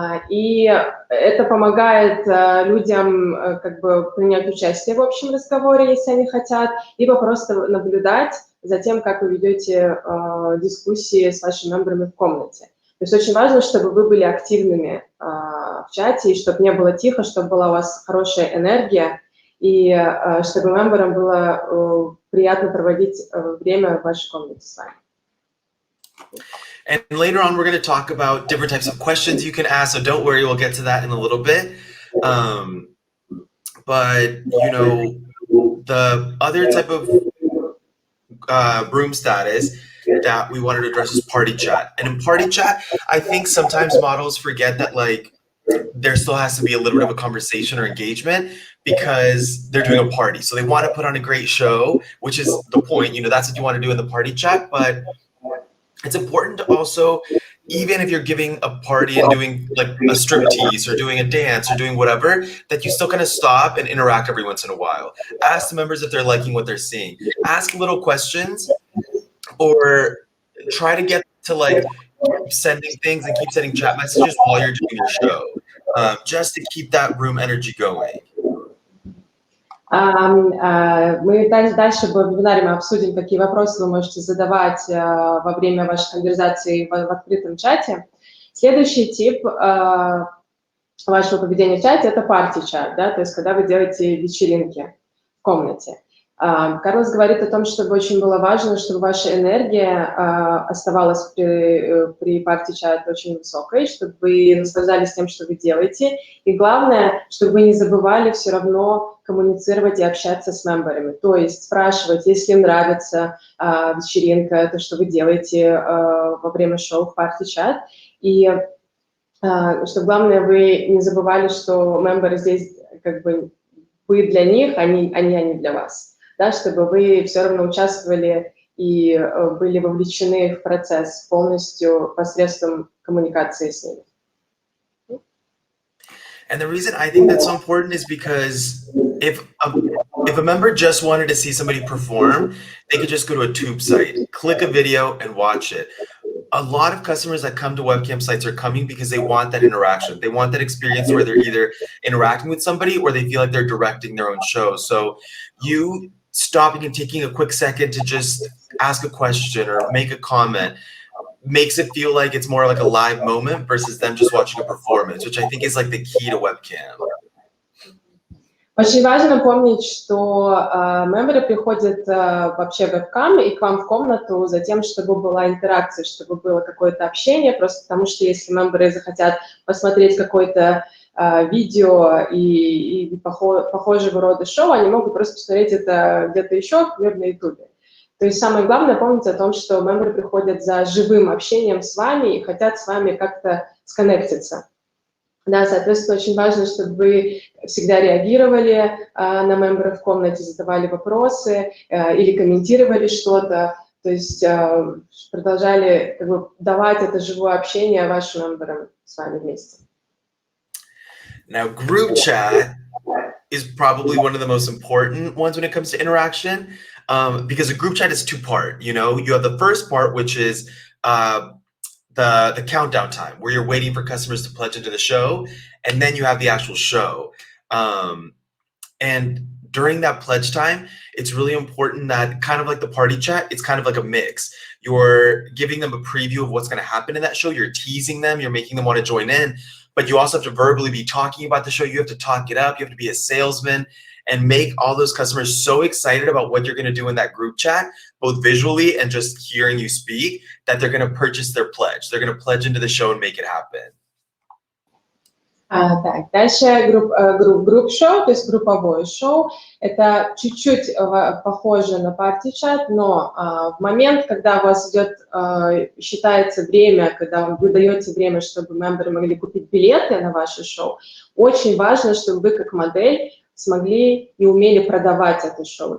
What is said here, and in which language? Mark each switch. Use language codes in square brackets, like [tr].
[ru] И это помогает людям как бы принять участие в общем разговоре, если они хотят, либо просто наблюдать за тем, как вы ведете дискуссии с вашими мемберами в комнате. То есть очень важно, чтобы вы были активными в чате, и чтобы не было тихо, чтобы была у вас хорошая энергия, и чтобы мемберам было приятно проводить время в вашей комнате с вами. [en] And later on, we're going to talk about different types of questions you can ask. So don't worry, we'll get to that in a little bit. But, you know, the other type of room status that we wanted to address is party chat. And in party chat, I think sometimes models forget that like there still has to be a little bit of a conversation or engagement because they're doing a party. So they want to put on a great show, which is the point, you know, that's what you want to do in the party chat. But it's important to also, even if you're giving a party and doing like a striptease or doing a dance or doing whatever, that you still kind of stop and interact every once in a while. Ask the members if they're liking what they're seeing. Ask little questions or try to get to like keep sending things and keep sending chat messages while you're doing your show, just to keep that room energy going. [ru] Мы дальше в вебинаре мы обсудим, какие вопросы вы можете задавать во время вашей конверсации в открытом чате. Следующий тип вашего поведения в чате – это парти-чат, да, то есть когда вы делаете вечеринки в комнате. Карлос говорит о том, чтобы очень было важно, чтобы ваша энергия оставалась при парти-чате очень высокой, чтобы вы наслаждались тем, что вы делаете. И главное, чтобы вы не забывали все равно коммуницировать и общаться с мемберами. То есть спрашивать, если им нравится вечеринка, то, что вы делаете во время шоу в парти-чат. И что главное, вы не забывали, что мемберы здесь как бы вы для них, они для вас. Да, чтобы вы все равно участвовали и были вовлечены в процесс полностью посредством коммуникации с ними. [en] And the reason I think that's so important is because if a member just wanted to see somebody perform, they could just go to a tube site, click a video, and watch it. A lot of customers that come to webcam sites are coming because they want that interaction. They want that experience where they're either interacting with somebody or they feel like they're directing their own show. So you stopping and taking a quick second to just ask a question or make a comment makes it feel like it's more like a live moment versus them just watching a performance, which I think is like the key to webcam. [ru] Очень важно помнить, что мемберы приходят вообще в вебкам и к вам в комнату за тем, чтобы была интеракция, чтобы было какое-то общение, просто потому что если мемберы захотят посмотреть какое-то видео и похожего рода шоу, они могут просто посмотреть это где-то еще, например, на YouTube. То есть самое главное помнить о том, что мемберы приходят за живым общением с вами и хотят с вами как-то сконнектиться. Да, соответственно, очень важно, чтобы вы всегда реагировали на мемберов в комнате, задавали вопросы или комментировали что-то, то есть продолжали как бы, давать это живое общение вашим мемберам с вами вместе. [en] Now, group chat is probably one of the most important ones when it comes to interaction, because a group chat is two-part. You know, you have the first part, which is the countdown time, where you're waiting for customers to pledge into the show, and then you have the actual show. And during that pledge time, it's really important that kind of like the party chat, it's kind of like a mix. You're giving them a preview of what's going to happen in that show. You're teasing them. You're making them want to join in. But you also have to verbally be talking about the show. You have to talk it up. You have to be a salesman and make all those customers so excited about what you're going to do in that group chat, both visually and just hearing you speak, that they're going to purchase their pledge. They're going to pledge into the show and make it happen. [ru] Так, дальше групп-шоу, то есть групповое шоу. Это чуть-чуть похоже на парти-чат, но в момент, когда у вас идет, считается время, когда вы даете время, чтобы мемберы могли купить билеты на ваше шоу, очень важно, чтобы вы как модель смогли и умели продавать это шоу.